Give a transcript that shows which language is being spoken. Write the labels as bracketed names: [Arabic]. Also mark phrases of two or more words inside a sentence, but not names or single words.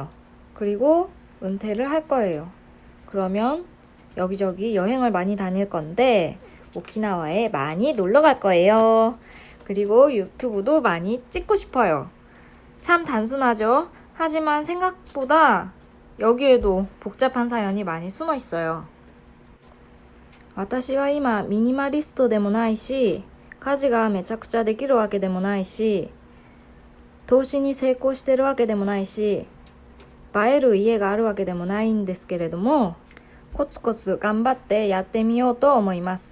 [Korean] 그리고 은퇴를 할 거예요. 그러면 여기저기 여행을 많이 다닐 건데 오키나와에 많이 놀러 갈 거예요. 그리고 유튜브도 많이 찍고 싶어요. 참 단순하죠? 하지만 생각보다 여기에도 복잡한 사연이 많이 숨어 있어요. [Japanese] 私は今ミニマリストでもないし、家事がめちゃくちゃできるわけでもないし、投資に成功してるわけでもないし、映える家があるわけでもないんですけれども、コツコツ頑張ってやってみようと思います。